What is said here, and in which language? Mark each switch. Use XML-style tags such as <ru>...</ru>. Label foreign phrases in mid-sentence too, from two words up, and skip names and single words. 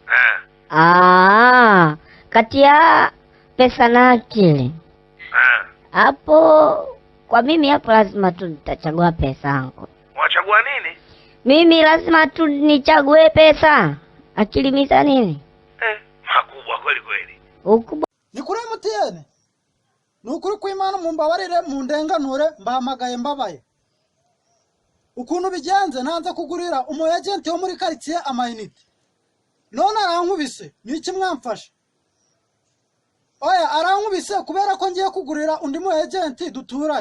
<sw>Kati ya pesa na akili. Hapo kwa mimi hapo lazima tu nitachagua pesa yangu. Unachagua nini? Mimi lazima tu nichague pesa. Akili misa nini? Makubwa kweli kweli. Ukubwa. Nikure mutiyene.</sw> <rn>Nukuri kw'Imana mumbabarire mundenganure mbahamagaye mbabaye. Ukuntu bigenze nanze kugurira umu agent wo muri quartier amayinite. None arankubise niki mwamfasha? Oya arankubise kubera ko ngiye kugurira undi mu agent duturanye.</rn>